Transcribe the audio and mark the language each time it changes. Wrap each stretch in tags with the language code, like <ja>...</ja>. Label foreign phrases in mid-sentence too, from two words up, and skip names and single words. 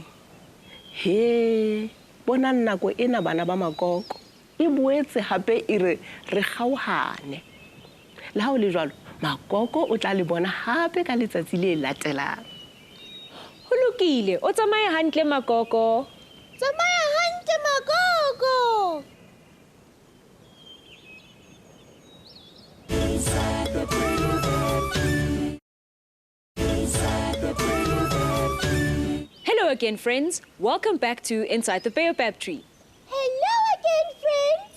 <st>He, bona nako ena bana ba makoko e boetse hape e re kgaohane. Le ha o le jwalo, makoko o tla le bona hape ka letsatsi le latelang. Ho lokile, o tsamaye hantle makoko. Tsamaya hantle makoko.</st> <en>Hello again, friends. Welcome back to Inside the Baobab Tree. Hello again, friends.</en>